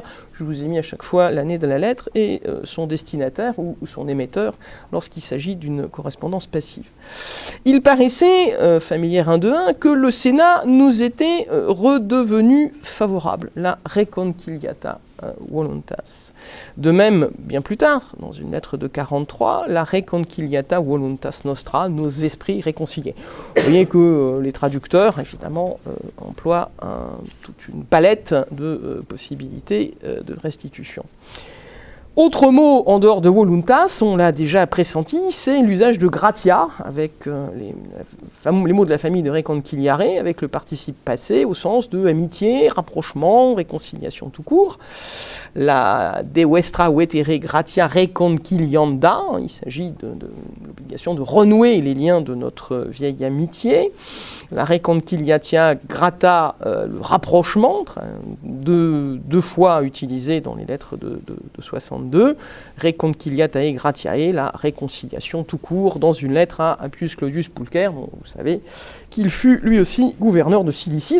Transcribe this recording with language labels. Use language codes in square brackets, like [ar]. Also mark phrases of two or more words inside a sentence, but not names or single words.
[fr] Je vous ai mis à chaque fois l'année de la lettre et son destinataire ou son émetteur lorsqu'il s'agit d'une correspondance passive. Il paraissait, familière 1.2.1, que le Sénat nous était redevenu favorable, la [la] reconciliata voluntas. [fr] De même, bien plus tard, dans une lettre de 43, la [la] reconciliata voluntas nostra, [fr] nos esprits réconciliés. Vous voyez que les traducteurs, évidemment, emploient toute une palette de possibilités de restitution. Autre mot en dehors de voluntas, on l'a déjà pressenti, c'est l'usage de gratia, avec les mots de la famille de reconciliare, avec le participe passé au sens de amitié, rapprochement, réconciliation tout court. [la] La de vestra vetere gratia reconcilianda, [fr] il s'agit de l'obligation de renouer les liens de notre vieille amitié. La [la] reconciliatia grata, [fr] le rapprochement, deux fois utilisé dans les lettres de 62. [la] Reconciliatae gratiae, [fr] la réconciliation tout court, dans une lettre à Appius Claudius Pulcher, dont vous savez qu'il fut lui aussi gouverneur de Cilicie.